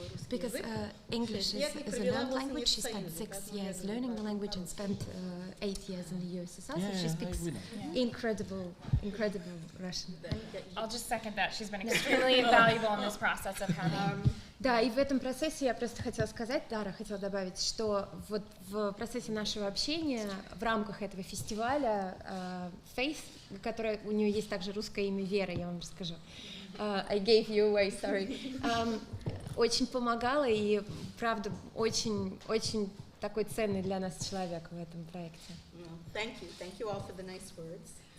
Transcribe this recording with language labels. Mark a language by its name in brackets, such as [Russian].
[English] Because English is a learned language. She spent 6 years learning the language and spent 8 years in the USSR. So she speaks incredible Russian. I'll just second that. She's been extremely valuable in this process of having. [Russian] Да, и в этом процессе я просто хотела сказать, Тара хотела добавить, что вот в процессе нашего общения в рамках этого фестиваля Faith, которая у нее есть также русское имя Вера, я вам расскажу. [English] I gave you away, sorry. [Russian] Очень помогала и, правда, очень такой ценный для нас человек в этом проекте. [English] Thank you all for the nice words.